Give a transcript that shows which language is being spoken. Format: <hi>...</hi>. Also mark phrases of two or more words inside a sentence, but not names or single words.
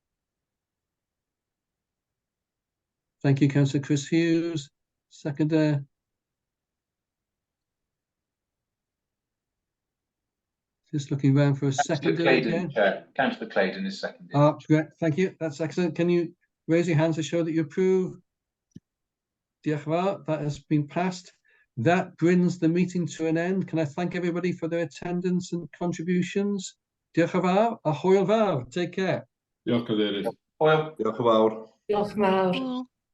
<en>Thank you, Councillor Chris Hughes. Seconder. Just looking around for a seconder again. Chair. Councillor Claydon is seconded. Great, thank you. That's excellent. Can you raise your hands to show that you approve?</en> <cy>Diolch yn fawr.</cy> <en>That has been passed. That brings the meeting to an end. Can I thank everybody for their attendance and contributions?</en> <cy>Diolch yn fawr. A hwyl fawr.</cy> <en>Take care.</en> <cy>Diolch, Cadeirydd. Hwyl. Diolch yn fawr. Diolch yn fawr.</cy> <en>Cool.</en>